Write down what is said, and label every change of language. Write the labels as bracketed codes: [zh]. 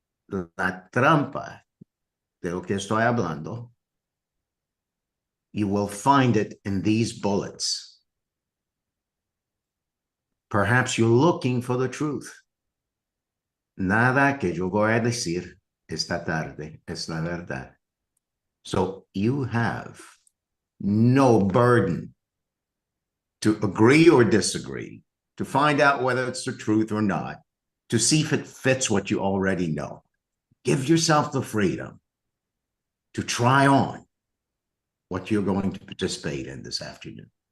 [es] La trampa de lo que estoy hablando, [en] you will find it in these bullets. Perhaps you're looking for the truth. [es] Nada que yo voy a decir esta tarde es la verdad. [en] So you have no burden to agree or disagree, to find out whether it's the truth or not, to see if it fits what you already know. Give yourself the freedom to try on what you're going to participate in this afternoon.